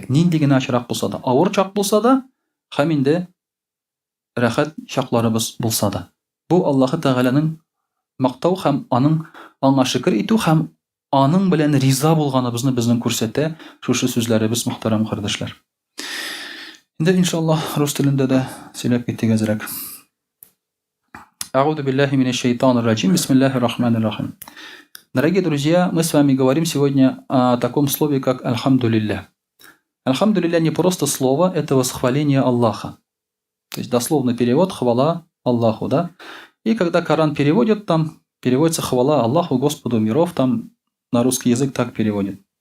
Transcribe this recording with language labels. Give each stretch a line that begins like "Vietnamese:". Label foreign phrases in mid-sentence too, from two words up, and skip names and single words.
Tatar: Нинди генә ачрак булса да, авыр чак булса да, һәм инде рәхәт чакларыбыз булса да. Бу Аллаһы Тәгаләнең мактау һәм аның аңа шөкер итү һәм аның белән риза булганыбызны безнең күрсәтә шушы сүзләребез, мөхтәрәм кардәшләр. Инде иншаллаһ рус телендә дә сөйләп китик әзрәк.
Arabic: أعوذ بالله من الشيطان الرجيم. بسم الله الرحمن الرحيم.
Russian: Дорогие друзья, мы с вами говорим сегодня о таком слове, как «Альхамдулилля». «Альхамдулилля» не просто слово, это восхваление Аллаха. То есть дословный перевод «хвала Аллаху». Да? И когда Коран переводит, там переводится «хвала Аллаху, Господу миров», там на русский язык так переводит.